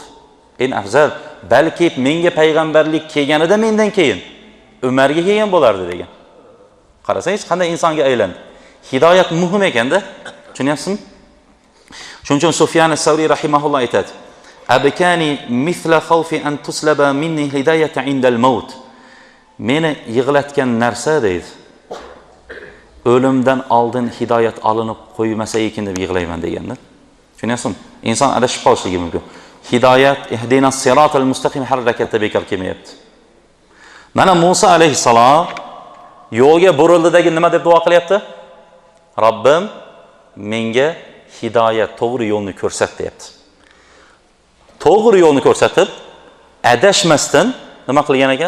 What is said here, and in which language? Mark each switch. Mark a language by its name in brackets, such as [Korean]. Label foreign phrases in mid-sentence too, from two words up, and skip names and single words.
[Uzbek] En afzal, balki menga payg'ambarlik kelganida mendan keyin Umarga kelgan bo'lardi degan. Qarasangiz qanday insonga aylandi. Hidoyat muhim ekanda, tushunyapsizmi? Shuning uchun Sufyan as-Savri rahimahulloh aytadi: [Arabic] "أبكاني مثل خوف أن تسلب مني الهداية عند الموت." [Uzbek] Meni yig'latgan narsa deydi. O'limdan oldin hidoyat olinib qo'ymasa ekan deb yig'layman deganda. Tushunyapsizmi? Inson adashib qolishligi mumkin. Hidoyat [Arabic] اهدنا الصراط المستقيم [Uzbek] harakatda bekor kelmayapti. Mana Musa alayhisalom yo'lga burildidagi nima deb duo qilyapti? Robbim menga hidoyat, to'g'ri yo'lni ko'rsat deyapti. To'g'ri yo'lni ko'rsatib, adashmasdan nima qilgan ekan?